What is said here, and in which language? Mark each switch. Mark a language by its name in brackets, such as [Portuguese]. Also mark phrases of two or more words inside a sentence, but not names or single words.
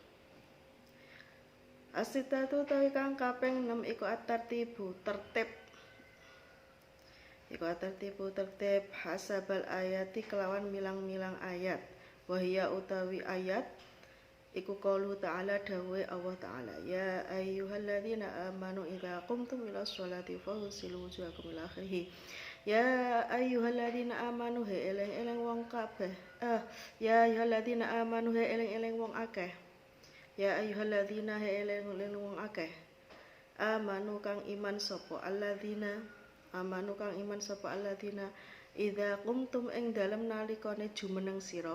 [Javanese] Asitatu tawi kang kaping 6 iku at-tartibu tertib. Iku at-tartibu tertib [Arabic] حسب الآيات [Javanese] kelawan milang-milang ayat. [Arabic] Wahia [Javanese] utawi ayat iku [Arabic] قوله تعالى [Javanese] dawuhe Allah [Arabic] تعالى يا أيها الذين آمنوا إذا قمتم إلى الصلاة فاغسلوا وجوهكم إلى آخره. يا أيها الذين آمنوا [Javanese] he eleng-eleng wong kabeh. [Arabic] يا أيها الذين آمنوا [Javanese] he eleng-eleng wong akeh. [Arabic] يا أيها الذين [Javanese] he eleng-eleng wong akeh. Amanu kang iman sapa alladzina. Amanu kang iman sapa alladzina [Arabic] إذا قمتم [Javanese] ing dalem nalikane jumeneng sira.